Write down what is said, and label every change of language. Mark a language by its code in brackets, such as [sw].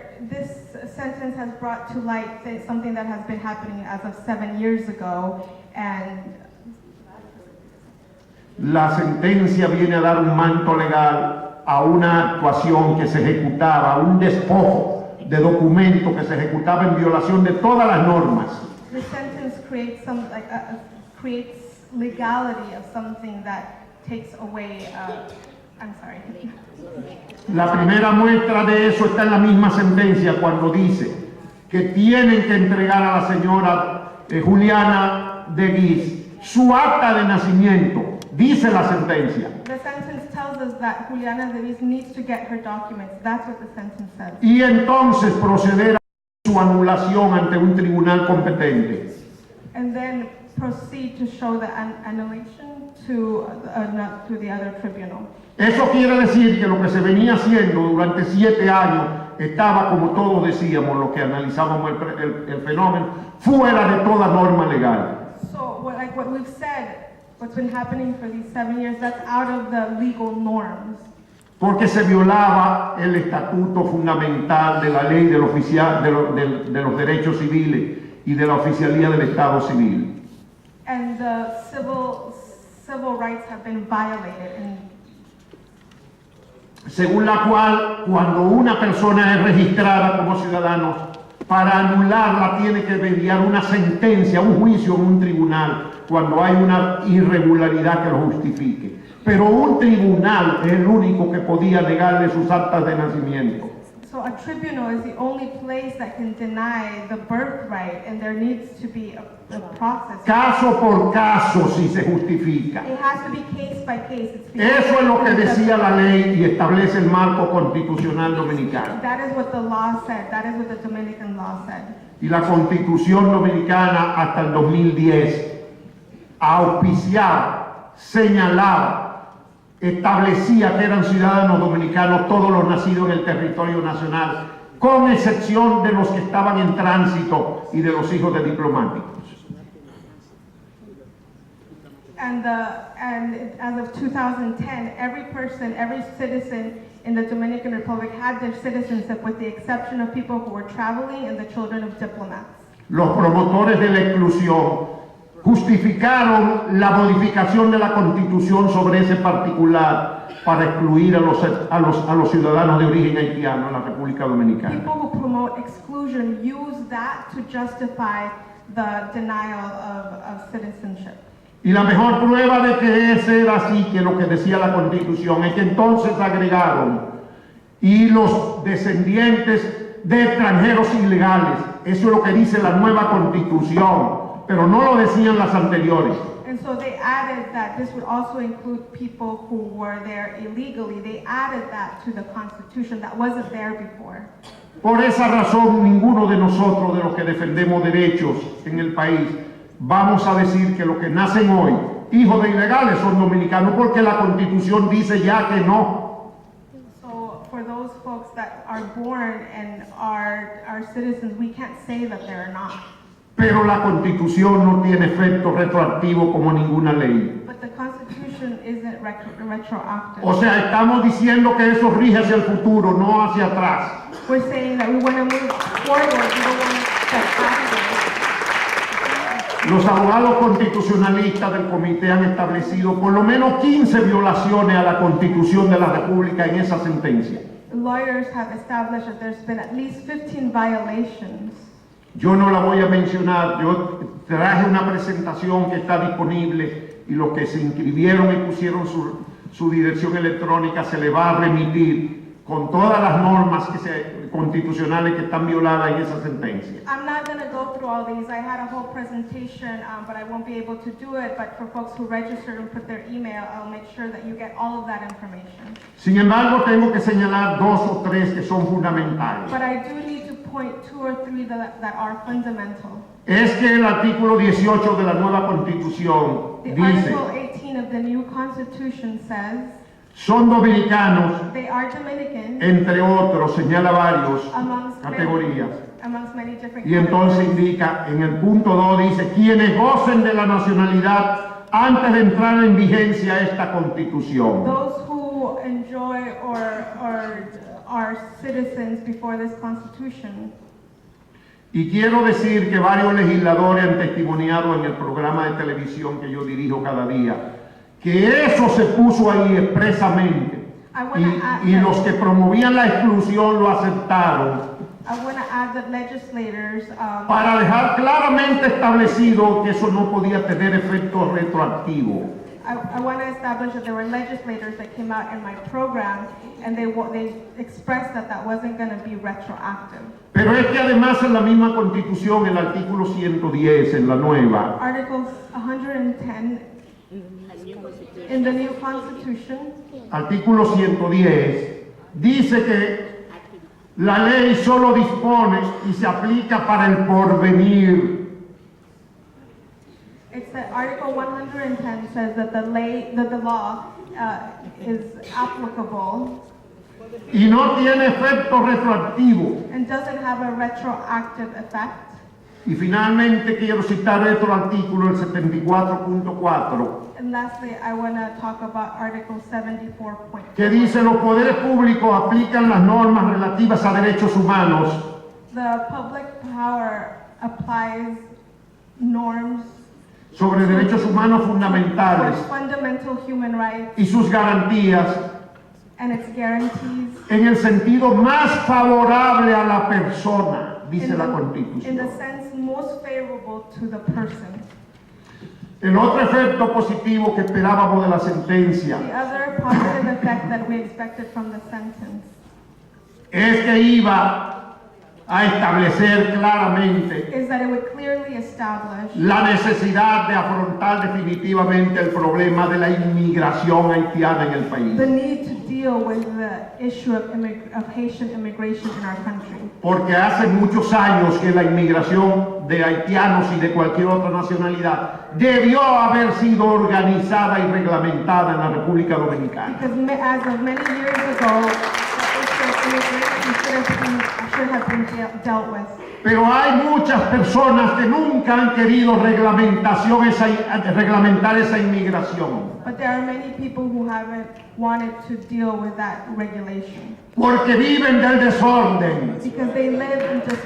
[en] This sentence has brought to light something that has been happening as of 7 years ago, and [es] La sentencia viene a dar un manto legal a una actuación que se ejecutaba, a un despojo de documento que se ejecutaba en violación de todas las normas. [en] the sentence creates creates legality of something that takes away. I'm sorry. [es] La primera muestra de eso está en la misma sentencia cuando dice que tienen que entregar a la señora Juliana de Guiz su acta de nacimiento, dice la sentencia. [en] The sentence tells us that Juliana Davis needs to get her documents. That's what the sentence says. [es] Y entonces proceder a su anulación ante un tribunal competente. [en] And then proceed to show the annulation to the other tribunal. [es] Eso quiere decir que lo que se venía haciendo durante 7 años estaba, como todos decíamos, lo que analizábamos el fenómeno, fuera de toda norma legal. [en] So what we've said, what's been happening for these 7 years, that's out of the legal norms. [es] Porque se violaba el estatuto fundamental de la ley del oficial, de los derechos civiles y de la oficialía del Estado civil. [en] And the civil rights have been violated. [es] Según la cual, cuando una persona es registrada como ciudadano, para anularla tiene que enviar una sentencia, un juicio en un tribunal, cuando hay una irregularidad que lo justifique. Pero un tribunal es el único que podía negarle sus actas de nacimiento. [en] So a tribunal is the only place that can deny the birthright, and there needs to be a process. [es] Caso por caso, si se justifica. [en] It has to be case by case. [es] Eso es lo que decía la ley y establece el marco constitucional dominicano. [en] That is what the law said. That is what the Dominican law said. [es] Y la Constitución dominicana hasta el 2010 auspiciaba, señalaba, establecía que eran ciudadanos dominicanos todos los nacidos en el territorio nacional, con excepción de los que estaban en tránsito y de los hijos de diplomáticos. [en] And as of 2010, every person, every citizen in the Dominican Republic had their citizenship, with the exception of people who were traveling and the children of diplomats. [es] Los promotores de la exclusión justificaron la modificación de la Constitución sobre ese particular para excluir a los ciudadanos de origen haitiano en la República Dominicana. [en] People who promote exclusion use that to justify the denial of citizenship. [es] Y la mejor prueba de que ese era así, que lo que decía la Constitución, es que entonces agregaron y los descendientes de extranjeros ilegales. Eso es lo que dice la nueva Constitución, pero no lo decían las anteriores. [en] And so they added that this would also include people who were there illegally. They added that to the Constitution that wasn't there before. [es] Por esa razón, ninguno de nosotros, de los que defendemos derechos en el país, vamos a decir que los que nacen hoy, hijos de ilegales, son dominicanos, porque la Constitución dice ya que no. [en] So for those folks that are born and are citizens, we can't say that they're not. [es] Pero la Constitución no tiene efecto retroactivo como ninguna ley. [en] But the Constitution isn't retroactive. [es] O sea, estamos diciendo que eso rige hacia el futuro, no hacia atrás. [en] We're saying that we want to move forward, we don't want to step backwards. [es] Los abogados constitucionalistas del comité han establecido por lo menos 15 violaciones a la Constitución de la República en esa sentencia. [en] Lawyers have established that there's been at least 15 violations. [es] Yo no la voy a mencionar, yo traje una presentación que está disponible y los que se inscribieron y pusieron su dirección electrónica se le va a remitir con todas las normas constitucionales que están violadas en esa sentencia. [en] I'm not going to go through all these. I had a whole presentation, but I won't be able to do it. But for folks who registered and put their email, I'll make sure that you get all of that information. [es] Sin embargo, tengo que señalar 2 o 3 que son fundamentales. [en] But I do need to point 2 or 3 that are fundamental. [es] Es que el artículo 18 de la nueva Constitución [en] The [es] dice, [en] Article 18 of the new Constitution says [es] son dominicanos, [en] they are Dominican [es] entre otros, señala varios [en] amongst [es] categorías. [en] many different [es] Y entonces [en] categories. [es] indica, en el punto 2 dice, quienes gocen de la nacionalidad antes de entrar en vigencia esta Constitución. [en] Those who enjoy or are citizens before this Constitution. [es] Y quiero decir que varios legisladores han testimoniado en el programa de televisión que yo dirijo cada día, que eso se puso ahí expresamente. Y los que promovían la exclusión lo aceptaron [en] I want to add that legislators, [es] para dejar claramente establecido que eso no podía tener efecto retroactivo. [en] I want to establish that there were legislators that came out in my program and they expressed that wasn't going to be retroactive. [es] Pero es que además en la misma Constitución, el artículo 110, en la nueva, [en] Article 110 in the new Constitution, [es] artículo 110, dice que la ley solo dispone y se aplica para el porvenir. [en] it's that Article 110 says that the law is applicable [es] Y no tiene efecto retroactivo. [en] and doesn't have a retroactive effect. [es] Y finalmente quiero citar otro artículo, el 74.4, [en] And lastly, I want to talk about Article 74.4. [es] que dice los poderes públicos aplican las normas relativas a derechos humanos [en] The public power applies norms [es] sobre derechos humanos fundamentales [en] for fundamental human rights [es] y sus garantías [en] and its guarantees [es] en el sentido más favorable a la persona, dice la [en] in the [es] Constitución. [en] sense most favorable to the person. [es] El otro efecto positivo que esperábamos de la sentencia [en] The other positive effect that we expected from the sentence [es] es que iba a establecer claramente [en] is that it would clearly establish [es] la necesidad de afrontar definitivamente el problema de la inmigración haitiana en el país. [en] the need to deal with the issue of Haitian immigration in our country. [es] Porque hace muchos años que la inmigración de haitianos y de cualquier otra nacionalidad debió haber sido organizada y reglamentada en la República Dominicana. [en] Because as of many years ago, the issue of immigration should have been dealt with. [es] Pero hay muchas personas que nunca han querido reglamentar esa inmigración. [en] But there are many people who haven't wanted to deal with that regulation. [es] Porque viven del desorden. [en] Because they live in just